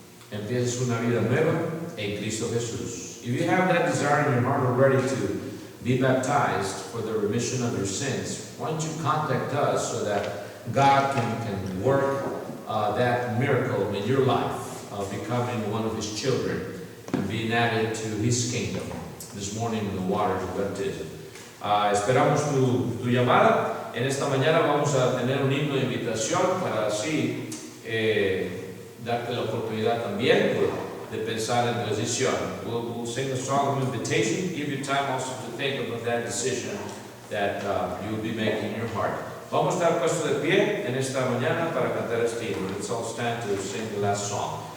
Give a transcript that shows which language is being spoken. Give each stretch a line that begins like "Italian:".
Spanish: Empieces una vida nueva en Cristo Jesús.
English: If you have that desire in your heart already to be baptized for the remission of your sins, why don't you contact us so that God can work that miracle in your life of becoming one of His children and being added to His kingdom this morning in the waters of baptism.
Spanish: Esperamos tu llamada. En esta mañana vamos a tener un himno de invitación para así darte la oportunidad también de pensar en tu decisión.
English: We'll sing a song of invitation, give you time also to think about that decision that you will be making in your heart.
Spanish: Vamos a estar puestos de pie en esta mañana para cantar este himno.
English: Let's all stand to sing the last song.